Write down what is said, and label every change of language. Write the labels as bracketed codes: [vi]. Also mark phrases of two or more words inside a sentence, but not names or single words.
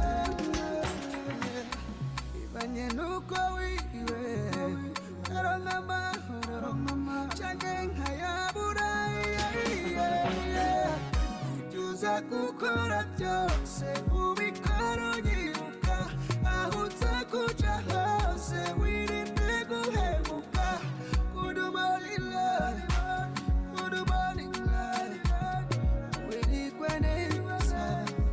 [rn] Ibanye nuko wiwe karonka amahoro canke nkayabura. Ibyo gukora byose ubikora unyibuka, aho uza kuja hose wirinde guhemuka. [en] Good morning love, good morning love, [rn] wirigwe neza.